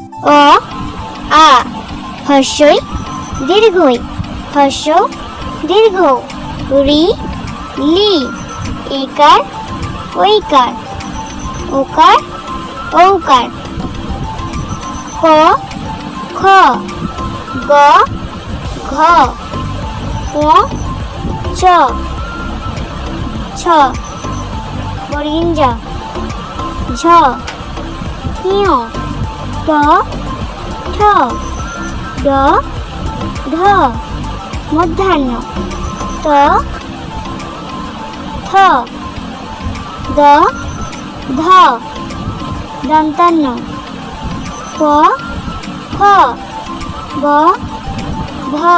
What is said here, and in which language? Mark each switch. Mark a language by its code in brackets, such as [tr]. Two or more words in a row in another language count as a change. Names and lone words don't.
[bn] অ আ হর্ষই দীর্ঘই হর্ষ দীর্ঘ রি লি একার ঐকার ওকার ঔকার ক খ গ ঘ প চ ছ বর্গিঞ্জা ঝ ঞ ট ঠ ড ঢ মধ্যাহ্ন ত থ দ ধ দন্তান্ন প ফ ব ভ